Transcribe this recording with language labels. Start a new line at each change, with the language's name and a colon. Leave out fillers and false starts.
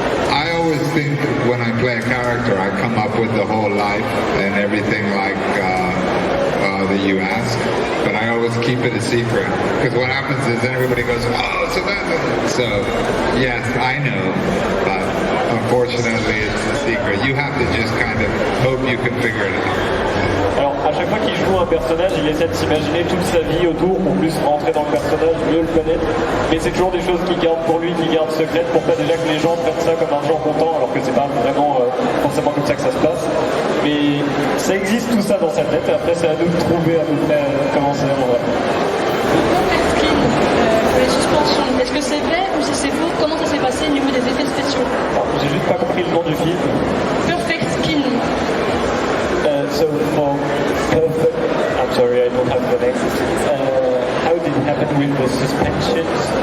English: I always think when I play a character, I come up with the whole life and everything like that you ask, but I always keep it a secret because what happens is then everybody goes, oh, so yes, I know, but unfortunately it's a secret. You have to just kind of hope you can figure it out.
French: Alors, à chaque fois qu'il joue un personnage, il essaie de s'imaginer toute sa vie autour pour plus rentrer dans le personnage, mieux le connaître. Mais c'est toujours des choses qu'il garde pour lui, qu'il garde secrètes pour pas déjà que les gens prennent ça comme un genre content, alors que c'est pas vraiment forcément comme ça que ça se passe. Mais ça existe tout ça dans sa tête, et après c'est à nous de trouver à peu près comment c'est en vrai. Perfect Skin, pour les suspensions, est-ce que c'est vrai ou si c'est faux? Comment ça s'est passé au niveau des effets spéciaux? Alors, j'ai juste pas compris le nom du film. Perfect Skin.
English: So for perfect, I'm sorry, I don't have the name. How did it happen with the suspensions?